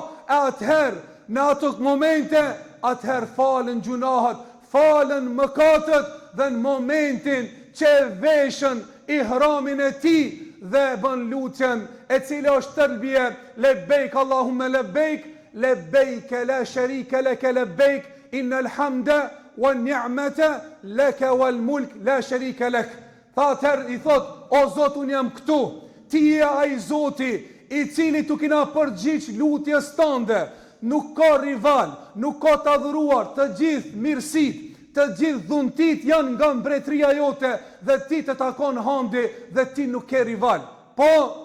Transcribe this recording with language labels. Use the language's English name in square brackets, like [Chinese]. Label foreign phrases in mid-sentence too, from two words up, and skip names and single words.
[Albanian] E atëherë, në ato momente, atëherë falen gjunahet, falen mëkatet, dhe në momentin që veshën ihramin e tij dhe bën lutjen e cila është tërbije, [Arabic] لبيك اللهم لبيك لبيك لا شريك لك لبيك إن الحمد والنعمة لك والملك لا شريك لك. [Albanian] Tha atëherë i thot, o Zot, unë jam këtu, ti je ai Zoti i cili tu kina përgjigj lutjes tënde, nuk ka rival, nuk ka të adhuruar, të gjithë mirësit, të gjithë dhuntit janë nga mbretëria jote dhe ti të takon hamdi dhe ti nuk ke rival.